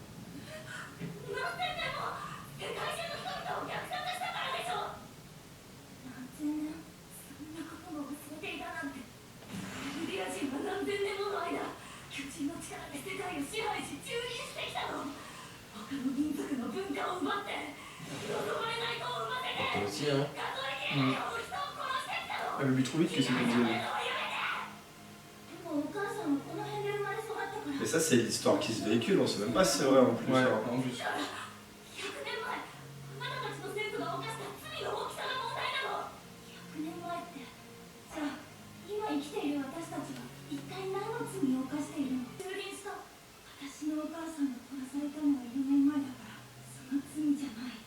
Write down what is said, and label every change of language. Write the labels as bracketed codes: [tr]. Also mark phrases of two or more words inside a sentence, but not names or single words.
[ja] なんででも、世界中の人々を虐殺したからでしょ。何千年、そんなことも忘れていたなんて。ユリア人は何千年もの間、巨人の力で世界を支配し蹂躙してきたの。他の民族の文化を奪って、望まれない子を産ませ [fr] Toi [ja] て、 [fr] aussi, hein. [ja] 数えきれないほど人を殺してきたの。 [fr] Elle veut lui trop vite que c'est comme ça. [ja] でもお母さんはこの辺で生まれ育ったから。 [fr] Mais ça, c'est l'histoire qui se véhicule, on sait même pas si c'est vrai en plus. Ouais, hein. en plus. [ja] 100 年前、あなたたちの先祖が犯した罪の大きさが問題なの。100年前って、じゃあ今生きている私たちは一体何の罪を犯しているの？蹂躙した。私のお母さんが殺されたのは4年前だから、その罪じゃない。